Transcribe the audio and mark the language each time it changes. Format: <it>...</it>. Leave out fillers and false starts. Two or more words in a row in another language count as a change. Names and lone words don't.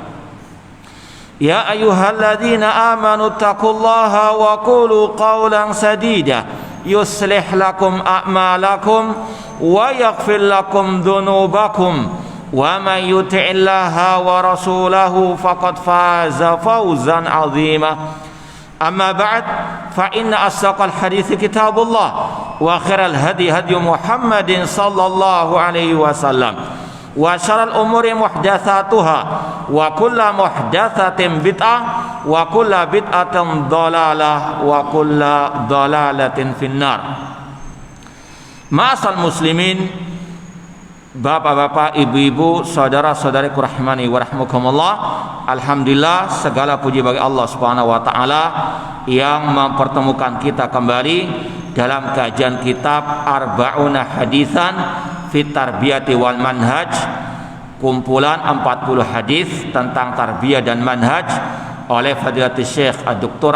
<ar>يا أيها الذين آمنوا اتقوا الله وقولوا قولا سديدا يصلح لكم أعمالكم ويغفر لكم ذنوبكم ومن يطع الله ورسوله فقد فاز فوزا عظيما. أما بعد فإن أصدق الحديث كتاب الله وخير الهدي هدي محمد صلى الله عليه وسلم وشر الأمور محدثاتها وكل محدثة بدعة وكل بدعة ضلالة وكل ضلالة في النار. معاشر المسلمين,</ar> <id>bapak-bapak, ibu-ibu, saudara-saudariku</id> <ar>رحمني ورحمكم الله.</ar> <id>Alhamdulillah, segala puji bagi Allah</id> <ar>سبحانه وتعالى</ar> <id>yang mempertemukan kita kembali dalam kajian kitab Arba'una Haditsan fit Tarbiyati wal Manhaj, kumpulan 40 hadis tentang tarbiyah dan manhaj oleh Fadilatul Syekh Dr.</id>